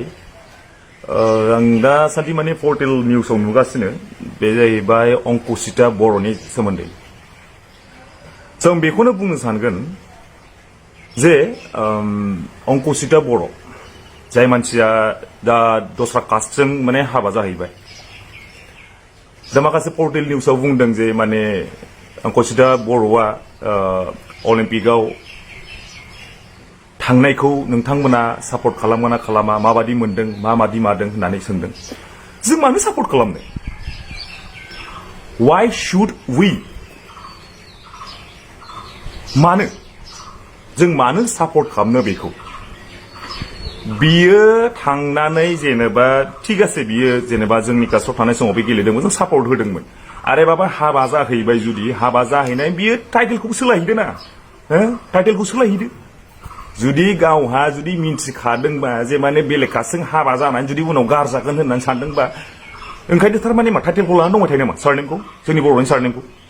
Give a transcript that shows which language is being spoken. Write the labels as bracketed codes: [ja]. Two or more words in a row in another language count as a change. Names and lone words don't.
[brx] आं दासान्दि माने पर्टेल निउसाव नुगासिनो बे जाहैबाय अंकुशिता बर'नि सोमोन्दै जों बेखौनो बुंनो सानगोन जे अंकुशिता बर' जाय मानसिया दा दस्रा कास्टजों माने हाबा जाहैबाय दा माखासे पर्टेल निउसाव बुंदों जे माने अंकुशिता बर'आ अलिम्पिकआव थांनायखौ नोंथांमोना सापर्ट खालामगोन ना खालामा माबादि मोनदों माबादि मादों होननानै सोंदों जों मानो सापर्ट खालामनो [en] why should we [brx] मानो जों मानो सापर्ट खालामनो बेखौ बियो थांनानै जेनेबा ठीक आसे बियो जेनेबा जोंनि कास्टआव थानाय समाव बे गेलेदोंमोन जों सापर्ट होदोंमोन आरे बाबा हाबा जाहैबाय जुदि हाबा जाहैनाय बियो टाइटेलखौ सोलायहैदो ना टाइटेलखौ सोलायहैदो जुदि गावहा जुदि मिन्थिखादोंबा जे माने बेलेग कास्टजों हाबा जानानै जुदि उनाव गारजागोन होननानै सानदोंबा ओंखायनो थारमाने मा टाइटेलखौ लानानै दंबाय थायो नामा सारनेमखौ जोंनि बर'नि सारनेमखौ